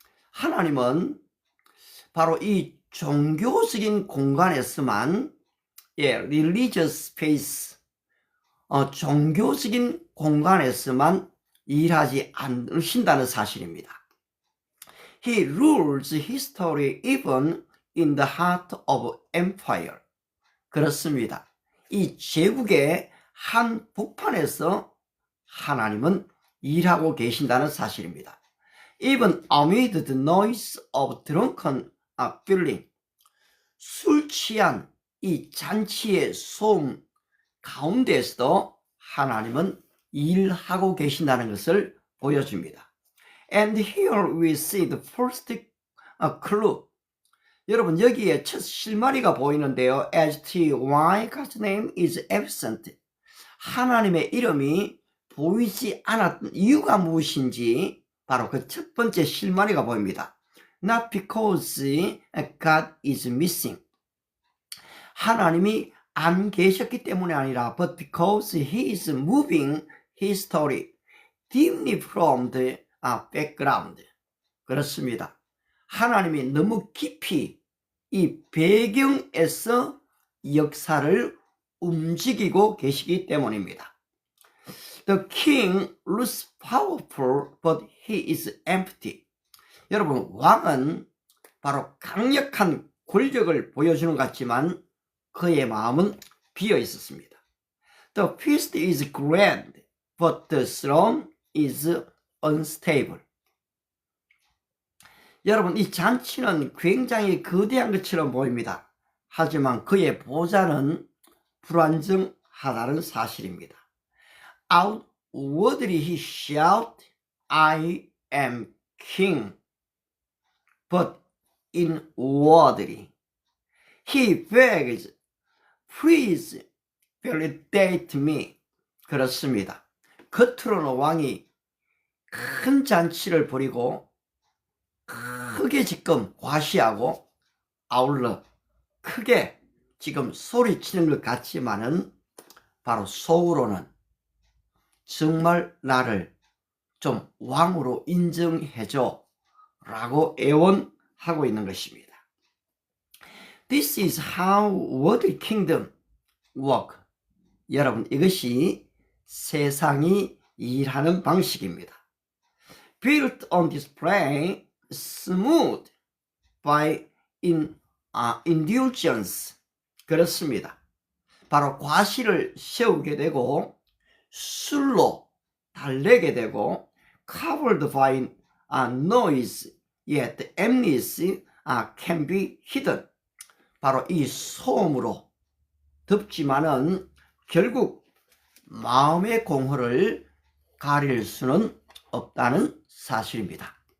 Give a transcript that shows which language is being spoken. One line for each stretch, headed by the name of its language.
Korean: 하나님은 바로 이 종교적인 공간에서만
English: religious space,
Korean: 종교적인 공간에서만 일하지 않으신다는 사실입니다.
English: He rules history even in the heart of empire.
Korean: 그렇습니다. 이 제국의 한 복판에서 하나님은 일하고 계신다는 사실입니다.
English: Even amid the noise of drunken feeling.
Korean: 술 취한 이 잔치의 소음 가운데에서도 하나님은 일하고 계신다는 것을 보여줍니다.
English: And here we see the first clue.
Korean: 여러분, 여기에 첫 실마리가 보이는데요.
English: As to why God's name is absent.
Korean: 하나님의 이름이 보이지 않았던 이유가 무엇인지 바로 그 첫 번째 실마리가 보입니다.
English: Not because God is missing.
Korean: 하나님이 안 계셨기 때문이 아니라
English: but because he is moving his story deeply from the background.
Korean: 그렇습니다. 하나님이 너무 깊이 이 배경에서 역사를 움직이고 계시기 때문입니다.
English: The king looks powerful, but he is empty.
Korean: 여러분, 왕은 바로 강력한 권력을 보여주는 것 같지만 그의 마음은 비어 있었습니다.
English: The feast is grand, but the throne is unstable.
Korean: 여러분, 이 잔치는 굉장히 거대한 것처럼 보입니다. 하지만 그의 보좌는 불안정하다는 사실입니다.
English: Outwardly he shouts, I am king. But inwardly he begs, please validate me.
Korean: 그렇습니다. 겉으로는 왕이 큰 잔치를 벌이고 크게 지금 과시하고 아울러 크게 지금 소리치는 것 같지만은 바로 속으로는 정말 나를 좀 왕으로 인정해줘 라고 애원하고 있는 것입니다.
English: This is how worldly kingdom work.
Korean: 여러분, 이것이 세상이 일하는 방식입니다.
English: Built on display, smooth by indulgence.
Korean: 그렇습니다. 바로 과시를 세우게 되고 술로 달래게 되고
English: covered by noise, yet emptiness can be hidden.
Korean: 바로 이 소음으로 덥지만은 결국 마음의 공허를 가릴 수는 없다는 사실입니다.